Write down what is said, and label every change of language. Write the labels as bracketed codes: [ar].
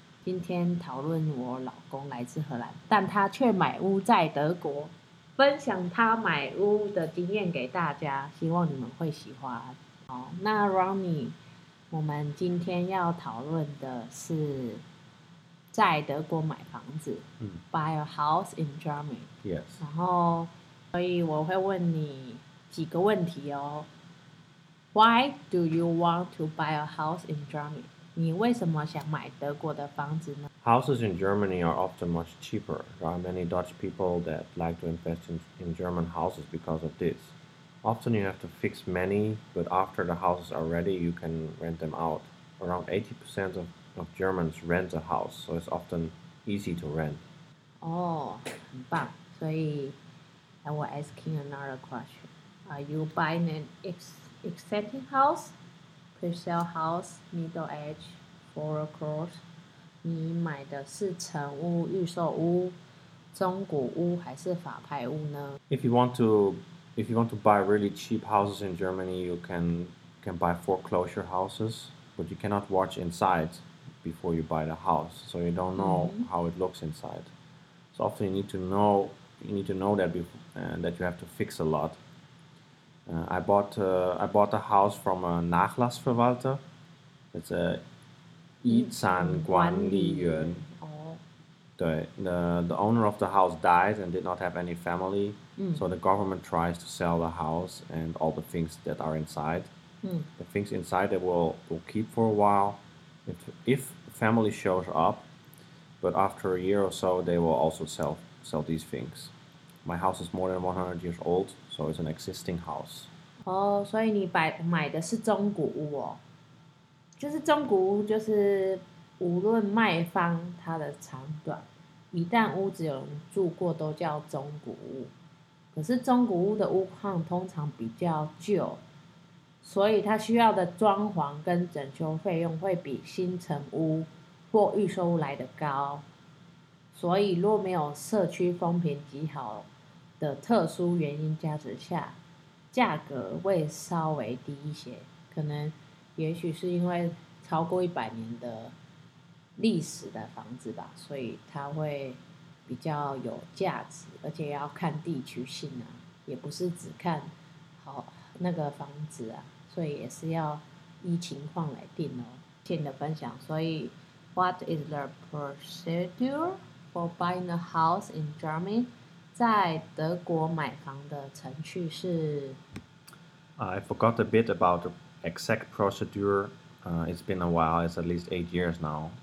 [zh] 今天讨论我老公来自荷兰，但他却买屋在德国，分享他买屋的经验给大家，希望你们会喜欢。好，那 Ronnie， 我们今天要讨论的是在德国买房子， [en] Buy a house in Germany。 Yes。 [zh] 然后，所以我会问你几个问题哦。 [en] Why do you want to buy a house in Germany? [zh] 你为什么想买德国的房子呢？ [en] Houses in Germany are often much cheaper. There are many Dutch people that like to invest in German houses because of this. Often you have to fix many, but after the houses are ready, you can rent them out. Around 80% of Germans rent a house, so it's often easy to rent. [zh] Oh, 很棒。所以 [en] I will ask you another question. Are you buying an existing house, pre-sale house, middle age, foreclosed? [zh] 你买的是成屋、预售屋、中古屋还是法拍屋呢？ [en] If you want to buy really cheap houses in Germany, you can buy foreclosure houses, but you cannot watch inside before you buy the house, so you don't know how it looks inside. So often you need to know that that you have to fix a lot. I bought a house from a Nachlassverwalter. It's a 遗产管理员。 [zh] 哦。对 [en] ，the owner of the house died and did not have any family. So the government tries to sell the house and all the things that are inside. The things inside they will keep for a while. If family shows up, but after a year or so they will also sell these things. My house is more than 100 years old, so it's an existing house. Oh, so you buy the [zh] 是中古屋哦，就是中古屋，就是无论卖方它的长短，一旦屋子有人住过，都叫中古屋。可是中古屋的屋况通常比较旧，所以它需要的装潢跟整修费用会比新成屋或预售屋来的高。所以若没有社区风评极好的特殊原因加持下，价格会稍微低一些，可能也许是因为超过100年的历史的房子吧，所以它会比较有价值，而且要看地区性啊，也不是只看好那个房子啊，所以也是要依情况来定哦。谢谢你的分享。所以 [en] What is the procedure? For buying a house in Germany, [zh] 在德国买房的程序是 [en] I forgot a bit about the exact procedure. It's been a while, it's at least 8 years now.